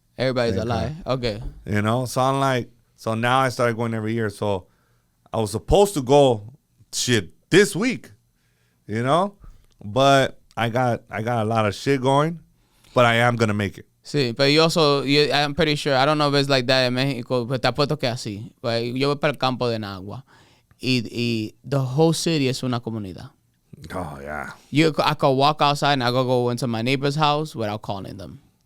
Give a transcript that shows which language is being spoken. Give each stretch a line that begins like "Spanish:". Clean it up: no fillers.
English: Everybody's alive. Okay. So I'm like, so now I started going every year. So I was supposed to go this week, but I got a lot of shit going, but I am gonna make it.
Spanish: Sí, pero
English: I'm pretty sure, I don't know if it's like that in Mexico, but
Spanish: te apuesto que así. Pues yo voy para el campo de Nagua y
English: the whole city
Spanish: es una comunidad.
English: Oh, yeah. I could walk outside and I could go into my neighbor's house without calling them.